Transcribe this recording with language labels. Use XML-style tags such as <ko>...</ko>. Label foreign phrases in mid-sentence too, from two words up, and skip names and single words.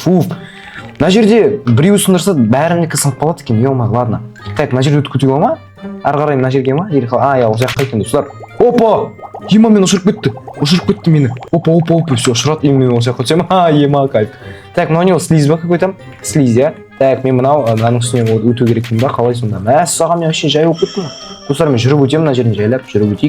<kk>Мына жерде біреу сындырса бәрінікі сынып қалады екен.</kk> <ru>Ладно.</ru> <kk>Так, мына жерде өтіп кетуге ма? Ары қарай мына жерге ма? Осы жаққа екен достар. Опа! Ема, мен ұшырып кетті мені. Опа, все, ұшырады, мен осы жаққа өтсем. Ема, кайф. Так, мынау не слиз ба какой-то? Слиз, я? Так, мен мынаның үстіне өту керекпін ба? Қалай сонда? Саған мен вообще жай болып кеттім. Достар, мен жүріп өтемін, мына жерін жайлап жүріп өтейік.</kk>